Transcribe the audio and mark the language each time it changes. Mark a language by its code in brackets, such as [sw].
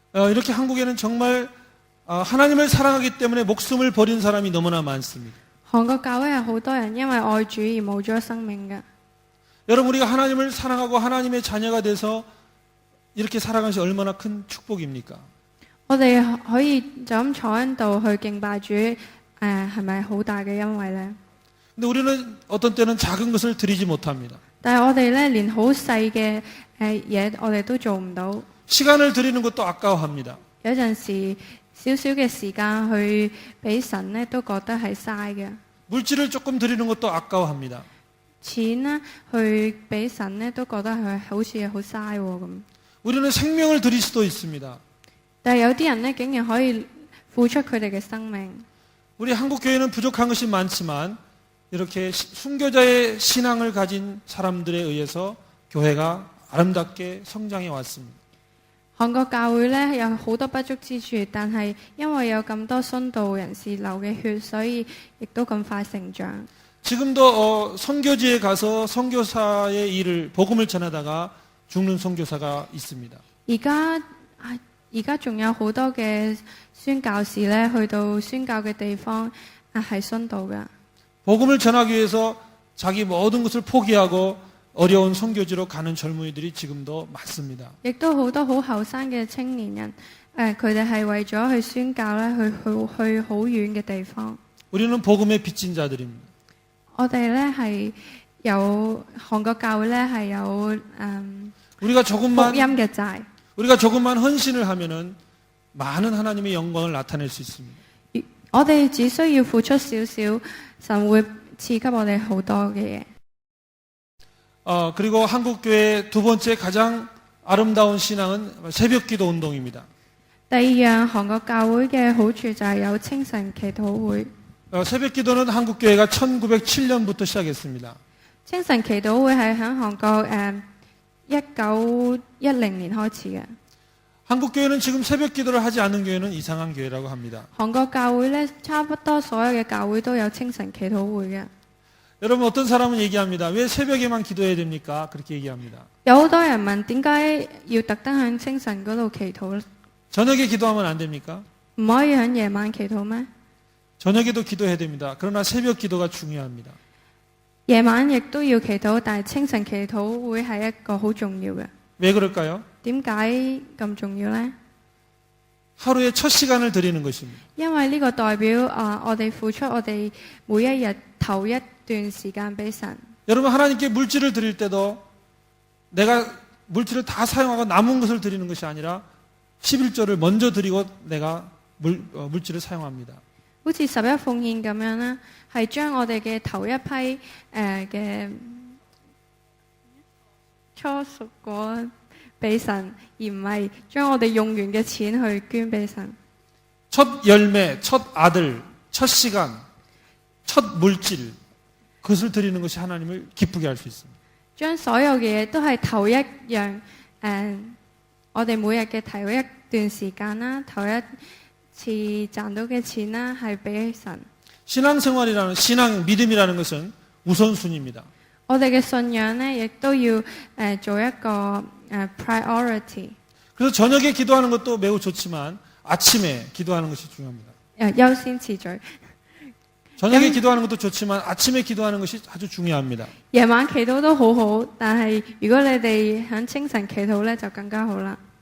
[ko] 이렇게 한국에는 정말 하나님을 사랑하기 때문에 목숨을 버린 사람이 너무나 많습니다. [yue] 韓國教會係好多人因為愛主而冇咗生命嘅。 [ko] 여러분 우리가 하나님을 사랑하고 하나님의 자녀가 돼서 이렇게 살아가는 것이 얼마나 큰 축복입니까? [yue] 我哋可以就咁坐喺度去敬拜主，係咪好大嘅恩惠呢？ [ko] 근데 우리는 어떤 때는 작은 것을 드리지 못합니다. [yue] 但係我哋呢，連好細嘅嘢我哋都做唔到。 [ko] 시간을 드리는 것도 아까워합니다. [yue] 有陣時少少嘅時間去俾神呢，都覺得係嘥嘅。 [ko] 물질을 조금 드리는 것도 아까워합니다. [yue] 錢咧去俾神咧，都覺得佢好似好嘥喎咁。 [ko] 우리는 생명을 드릴 수도 있습니다. [yue] 但係有啲人咧，竟然可以付出佢哋嘅生命。 [ko] 우리 한국 교회는 부족한 것이 많지만 이렇게 순교자의 신앙을 가진 사람들에 의해서 교회가 아름답게 성장해 왔습니다. [yue] 韓國教會咧有好多不足之處，但係因為有咁多殉道人士流嘅血，所以亦都咁快成長。 [ko] 지금도 선교지에 가서 선교사의 일을 복음을 전하다가 죽는 선교사가 있습니다. [yue] 而家仲有好多嘅宣教士咧，去到宣教嘅地方係殉道嘅。 [ko] 복음을 전하기 위해서 자기 모든 것을 포기하고 어려운 선교지로 가는 젊은이들이 지금도 많습니다. [yue] 亦都好多好後生嘅青年人，佢哋係為咗去宣教咧，去好遠嘅地方。 [ko] 우리는 복음의 빚진 자들입니다. [yue] 我哋咧係有韓國教會咧係有 [ko] 우리가 [yue] 福 [ko] 조금만 [yue] 音嘅債。 [ko] 우리가 조금만 헌신을 하면은 많은 하나님의 영광을 나타낼 수 있습니다. [yue] 我哋只需要付出少少，神會賜給我哋好多嘅嘢。 [ko] 그리고 한국 교회의 두 번째 가장 아름다운 신앙은 새벽기도 운동입니다. [yue] 第二樣韓國教會嘅好處就係有清晨祈禱會。 [ko] 새벽기도는 한국 교회가 1907년부터 시작했습니다. [yue] 清晨祈禱會係喺韓國1910年開始嘅。 [ko] 한국 교회는 지금 새벽기도를 하지 않는 교회는 이상한 교회라고 합니다. [yue] 韓國教會咧，差不多所有嘅教會都有清晨祈禱會嘅。 [ko] 여러분 어떤 사람은 얘기합니다. 왜 새벽에만 기도해야 됩니까? 그렇게 얘기합니다. [yue] 有好多人問點解要特登喺清晨嗰度祈禱咧？ [ko] 저녁에 기도하면 안 됩니까? [yue] 唔可以喺夜晚祈禱咩？ [ko] 저녁에도 기도해야 됩니다. 그러나 새벽 기도가 중요합니다. [yue] 夜晚亦都要祈禱，但係清晨祈禱會係一個好重要嘅。 [ko] 왜 그럴까요? [yue] 點解咁重要呢？ [ko] 하루에 첫 시간을 드리는 것입니다. [yue] 因為呢個代表我哋付出我哋每一日頭一段時間俾神。 [ko] 여러분 하나님께 물질을 드릴 때도 내가 물질을 다 사용하고 남은 것을 드리는 것이 아니라 11조를 먼저 드리고 내가 물질을 사용합니다. [yue] 好似十一奉獻咁樣啦，係將我哋嘅頭一批嘅初熟果俾神，而唔係將我哋用完嘅錢去捐俾神。 [ko] 첫 열매, 첫 아들, 첫 시간, 첫 물질 그것을 드리는 것이 하나님을 기쁘게 할 수 있습니다. [yue] 將所有嘅嘢都係頭一樣我哋每日嘅頭一段時間啦，頭一次賺到嘅錢啦，係俾神。 [ko] 신앙생활이라는 신앙 믿음이라는 것은 우선순위입니다. [yue] 我哋嘅信仰呢，亦都要做一個priority。 [ko] 그래서 저녁에 기도하는 것도 매우 좋지만 아침에 기도하는 것이 중요합니다. [yue] 優先次序。 [ko] 저녁에 기도하는 것도 좋지만 아침에 기도하는 것이 아주 중요합니다. [yue] 夜晚祈禱都好好，但係如果你哋喺清晨祈禱呢，就更加好啦。